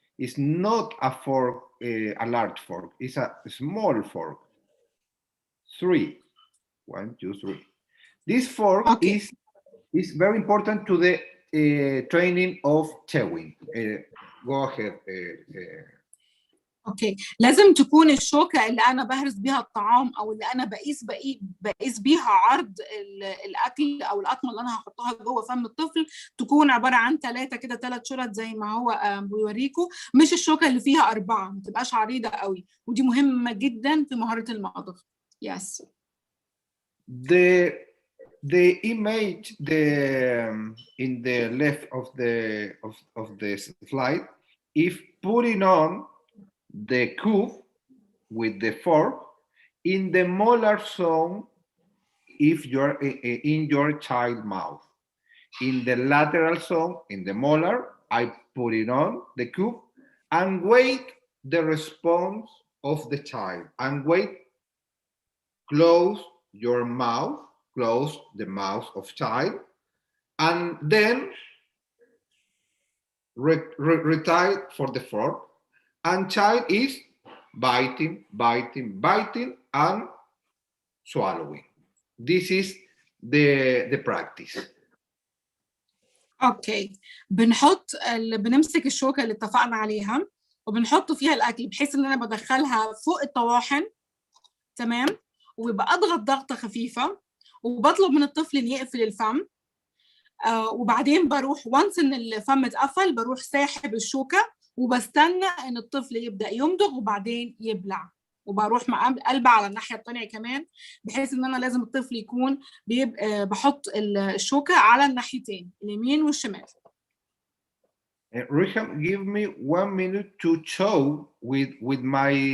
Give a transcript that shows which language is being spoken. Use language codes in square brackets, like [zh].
[en] It's not a fork, a large fork, it's a small fork. 3. 1, 2, 3. This fork is very important to the training of chewing. Go ahead. [ar] اوكي، لازم تكون الشوكه اللي انا بهرس بيها الطعام او اللي انا بقيس بيها عرض الاكل او القطمه اللي انا هحطها جوه فم الطفل تكون عباره عن 3 شرط زي ما هو بيوريكم، مش الشوكه اللي فيها 4، ما تبقاش عريضه قوي، ودي مهمه جدا في مهاره المضغ. [en] Yes. The image in the left of the slide, if putting on the cube with the fork in the molar zone, if you're in your child mouth, in the lateral zone, in the molar, I put it on the cube and wait the response of the child and wait. Close your mouth, close the mouth of child, and then retire for the fork. And child is biting, biting, biting, and swallowing. This is the practice. [ar] اوكي، بنمسك الشوكه اللي اتفقنا عليها وبنحط فيها الاكل بحيث ان انا بدخلها فوق الطواحن، تمام، ويبقى اضغط ضغطه خفيفه وبطلب من الطفل ان يقفل الفم، وبعدين بروح وانس ان الفم اتقفل بروح ساحب الشوكه وبستنى ان الطفل يبدا يمضغ وبعدين يبلع، وبروح قلبه على الناحيه الثانيه كمان، بحيث ان انا لازم الطفل يكون بحط الشوكه على الناحيتين اليمين والشمال. [en] Riham, give me 1 minute to show with my